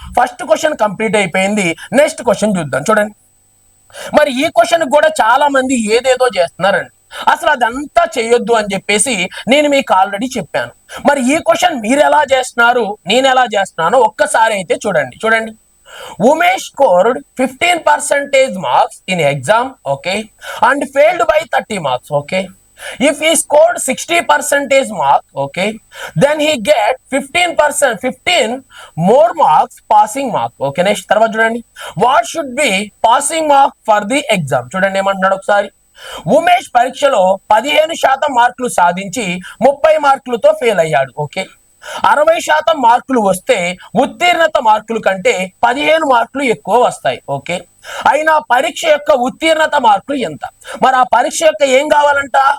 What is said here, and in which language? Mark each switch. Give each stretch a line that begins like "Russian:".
Telugu: First question complete అయిపోయింది. Next question చూద్దాం. చూడండి, మరి ఈ క్వశ్చన్ కూడా చాలా మంది ఏదేదో చేస్తున్నారండి. అసలు అదంతా చేయొద్దు అని చెప్పేసి నేను మీకు ఆల్రెడీ చెప్పాను. మరి ఈ క్వశ్చన్ మీరు ఎలా చేస్తున్నారు, నేను ఎలా చేస్తున్నానో ఒక్కసారి అయితే చూడండి.
English: Umesh scored 15% marks in exam, okay, and failed by 30 marks, okay. If he scored 60% mark, okay, then he get 15 more marks passing mark. Okay, next
Telugu: తర్వాత చూడండి,
English: what should be passing mark for the exam?
Telugu: చూడండి ఏమంటున్నాడు ఒకసారి. ఉమేష్ పరీక్షలో 15% మార్కులు సాధించి 30 మార్కులతో fail అయ్యాడు. ఓకే, 60% మార్కులు వస్తే ఉత్తీర్ణత మార్కులు కంటే 15 మార్కులు ఎక్కువ వస్తాయి. ఓకే, అయినా పరీక్ష యొక్క ఉత్తీర్ణత మార్కులు ఎంత? మరి ఆ పరీక్ష యొక్క ఏం కావాలంట?